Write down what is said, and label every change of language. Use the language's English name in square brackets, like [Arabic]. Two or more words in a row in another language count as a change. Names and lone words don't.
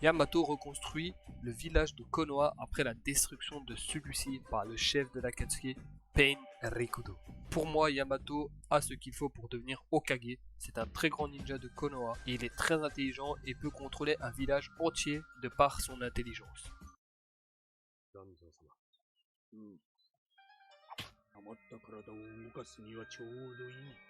[French] Yamato reconstruit le village de Konoha après la destruction de celui-ci par le chef de l'Akatsuki, Pain Rikudo. Pour moi, Yamato a ce qu'il faut pour devenir Hokage. C'est un très grand ninja de Konoha et il est très intelligent et peut contrôler un village entier de par son intelligence. [Japanese] 余った体を動かすにはちょうどいい。